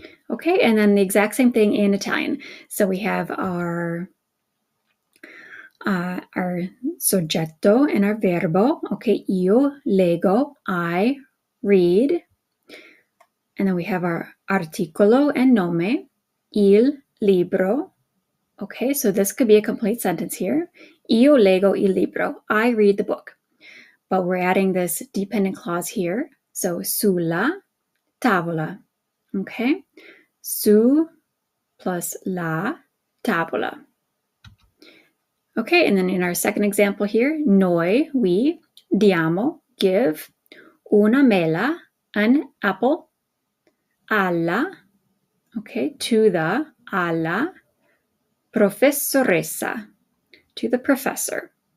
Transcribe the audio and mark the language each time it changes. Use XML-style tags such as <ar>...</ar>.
<en>Okay, and then the exact same thing in Italian. So we have our soggetto and our verbo. Okay, io leggo, I read. And then we have our articolo and nome,</en> <it>il libro.</it> <en>Okay, so this could be a complete sentence here.</en> <it>Io leggo il libro,</it> <en>I read the book. But we're adding this dependent clause here. So</en> <it>sulla tavola.</it> <en>Okay, su plus la tavola. Okay, and then in our second example here,</en> <it>noi,</it> <en>we,</en> <it>diamo,</it> <en>give,</en> <it>una mela,</it> <en>an apple,</en> <it>alla,</it> <en>okay, to the, alla,</en> <it>professoressa,</it> <en>to the professor.</en>